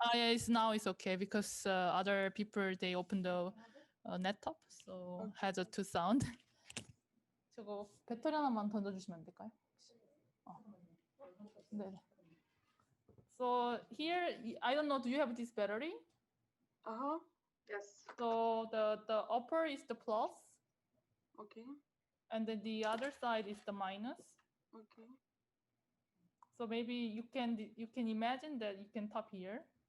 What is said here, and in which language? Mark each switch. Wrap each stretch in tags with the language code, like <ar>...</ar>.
<en>Yeah, now it's okay because other people they open the laptop, so has a two sound.</en> <ko>저거 배터리 하나만 던져주시면 안 될까요? 네.</ko> <en>So here, I don't know. Do you have this battery? Yes. So the upper is the plus. Okay. And then the other side is the minus. Okay. So maybe you can imagine that you can tap here.</en>